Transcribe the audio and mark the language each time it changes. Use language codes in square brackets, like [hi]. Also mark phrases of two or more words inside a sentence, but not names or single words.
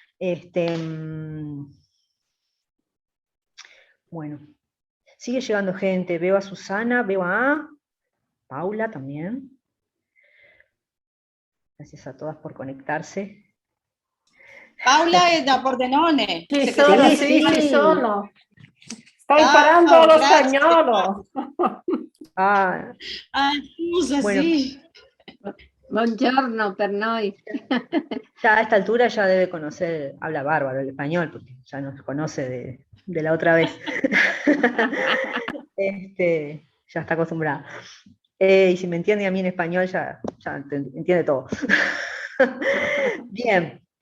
[es] Bueno, sigue llegando gente, veo a Susana, veo a Paula también. Gracias a todas por conectarse. [it] Paula è da Pordenone. Sì, sono. Sto imparando lo spagnolo. Scusa, bueno, sì. Buongiorno, pernoi. [es] Ya a esta altura ya debe conocer, habla bárbaro el español, porque ya nos conoce de la otra vez. Ya está acostumbrada. Y si me entiende a mí en español, ya entiende todo. Bien.